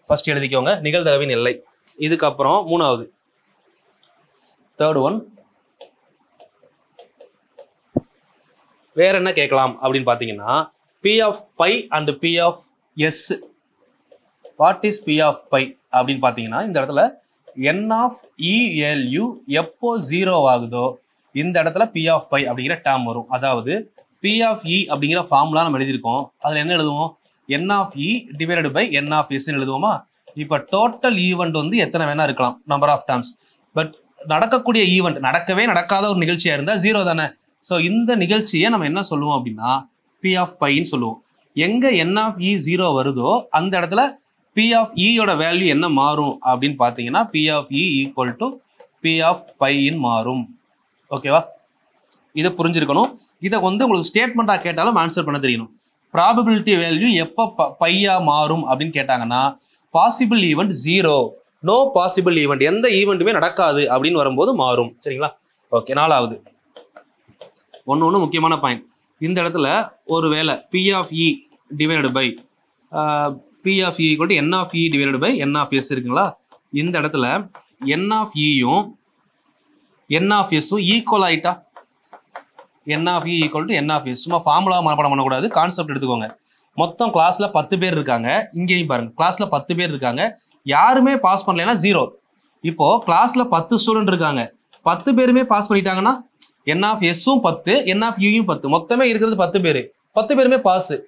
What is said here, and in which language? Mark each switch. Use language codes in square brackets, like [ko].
[ta] First எழுதிக்கோங்க, நிகழ்தகவின் எல்லை. இதுக்கப்புறம் 3வது, தேர்ட் ஒன், வேற என்ன கேட்கலாம் அப்படின்னு பார்த்தீங்கன்னா, [en] P of pi and P of S. [ta] What is P of pi அப்படின்னு பார்த்தீங்கன்னா, இந்த இடத்துல N of ELU எப்போ 0 ஆகுதோ இந்த இடத்துல P of pi அப்படிங்கிற டேர்ம் வரும். அதாவது P of E அப்படிங்கிற ஃபார்முலா நம்ம எழுதியிருக்கோம். அதில் என்ன எழுதுவோம்? [en] N of E divided by N of S எழுதுவோமா? [ta] இப்போ டோட்டல் ஈவெண்ட் வந்து எத்தனை வேணா இருக்கலாம், நம்பர் ஆஃப் டேர்ம்ஸ். பட் நடக்கக்கூடிய ஈவெண்ட், நடக்கவே நடக்காத ஒரு நிகழ்ச்சியாக இருந்தால் 0 தானே. ஸோ இந்த நிகழ்ச்சியை நம்ம என்ன சொல்லுவோம் அப்படின்னா P of piன்னு சொல்லுவோம். எங்கே N of E 0 வருதோ அந்த இடத்துல P of Eயோட வேல்யூ என்ன மாறும் அப்படின்னு பார்த்தீங்கன்னா P of E equal to P of piன்னு மாறும். ஓகேவா? இதை புரிஞ்சிருக்கணும். இதை வந்து உங்களுக்கு ஸ்டேட்மெண்ட்டாக கேட்டாலும் ஆன்சர் பண்ண தெரியணும். ப்ராபபிலிட்டி வேல்யூ எப்போ பையா மாறும் அப்படின்னு கேட்டாங்கன்னா possible event 0, no possible event, எந்த ஈவெண்ட்டுமே நடக்காது அப்படின்னு வரும்போது மாறும். சரிங்களா? ஓகே. 4வது ஒன்று முக்கியமான பாயிண்ட். இந்த இடத்துல ஒரு வேளை P of E divided by P of E equal to N of E divided by N of S இருக்குங்களா? [en] இந்த இடத்துல N of Eயும் N of Sம் ஈக்குவல் ஆகிட்டா N of E equal to N of S. [ta] சும்மா formula மனப்பாடம் பண்ணக்கூடாது, concept எடுத்துக்கோங்க. மொத்தம் கிளாஸில் 10 பேர் இருக்காங்க. இங்கேயும் பாருங்க, கிளாஸில் 10 பேர் இருக்காங்க. யாருமே பாஸ் பண்ணலைன்னா 0. இப்போது கிளாஸில் 10 ஸ்டூடெண்ட் இருக்காங்க, 10 பேருமே பாஸ் பண்ணிட்டாங்கன்னா N of Sம் 10, N of Eயும் 10, மொத்தமே இருக்கிறது 10 பேர், 10 பேருமே பாஸ்.